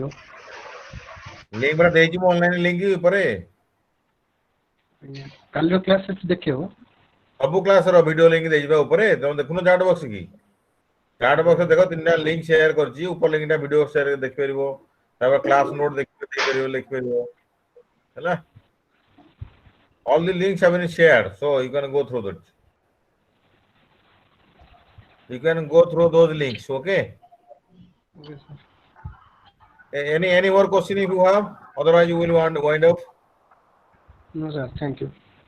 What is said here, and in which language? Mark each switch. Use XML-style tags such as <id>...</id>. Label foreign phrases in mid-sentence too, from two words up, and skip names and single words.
<or>ଲିଙ୍କ ପୁରା ଦେଇଛି ମୁଁ</or> <en>online link</en> <or>ଉପରେ। କାଲିର କ୍ଲାସ୍ ସେଠି ଦେଖିହେବ? ସବୁ କ୍ଲାସର</or> <en>video link</en> <or>ଦେଇଯିବା ଉପରେ। ତମେ ଦେଖୁନ</or> <en>chat box</en> <or>କି?</or> <en>chat box</en> <or>ଦେଖ, 3ଟା ଲିଙ୍କ ସେୟାର କରିଛି। ଉପର ଲିଙ୍କଟା</or> <en>video share</en> <or>ଦେଖିପାରିବ, ତାପରେ</or> <en>class note</en> <or>ଦେଖିପାରିବ, ଲେଖିପାରିବ ହେଲା।</or> <en>All the links have been shared, so you can go through that. You can go through those links, okay? Okay, sir. Any more question if you have? Otherwise, you will want to wind up. No, sir. Thank you.</en>